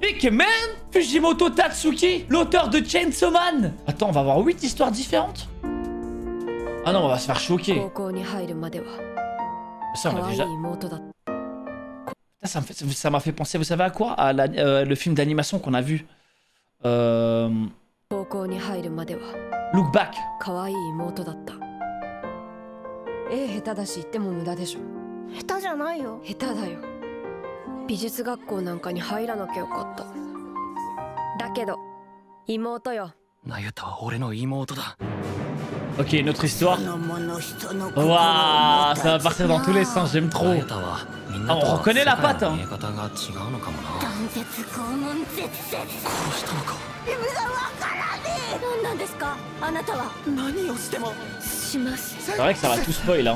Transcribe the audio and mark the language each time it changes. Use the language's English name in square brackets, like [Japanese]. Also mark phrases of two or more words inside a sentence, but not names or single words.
[French] Ikemen Fujimoto Tatsuki, l'auteur de Chainsaw Man. Attends, on va avoir 8 histoires différentes. Ah non, on va se faire choquer. Ça, on a déjà... Ça m'a fait penser, vous savez à quoi? À le film d'animation qu'on a vu. Look Back. [Japanese] 下手じゃないよ。下手だよ。美術学校なんかに入らなきゃよかった。だけど妹よ。ナユタは俺の妹だ。 [French] Ok, une autre histoire. Waouh, ça va partir dans tous les sens, j'aime trop. Ah, on reconnaît la patte, hein. C'est vrai que ça va tout spoil, hein.